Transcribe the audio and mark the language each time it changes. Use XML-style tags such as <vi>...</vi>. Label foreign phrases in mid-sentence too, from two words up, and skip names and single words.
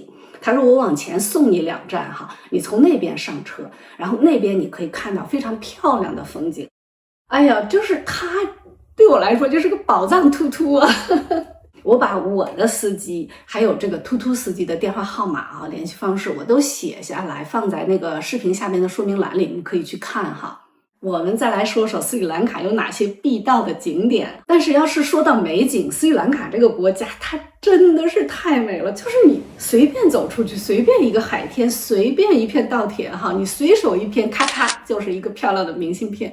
<zh>他說我往前送你2站哈，你從那邊上車，然後那邊你可以看到非常漂亮的風景。哎呀，就是他對我來說就是個寶藏突突啊。我把我的司機還有這個突突司機的電話號碼啊、聯繫方式我都寫下來，放在那個視頻下面的說明欄裡，你可以去看哈。我們再來說說斯里蘭卡有哪些必到的景點。但是要是說到美景，斯里蘭卡這個國家它真的是太美了，就是你隨便走出去，隨便一個海天，隨便一片稻田哈，你隨手一片咔嚓就是一個漂亮的明信片。</zh>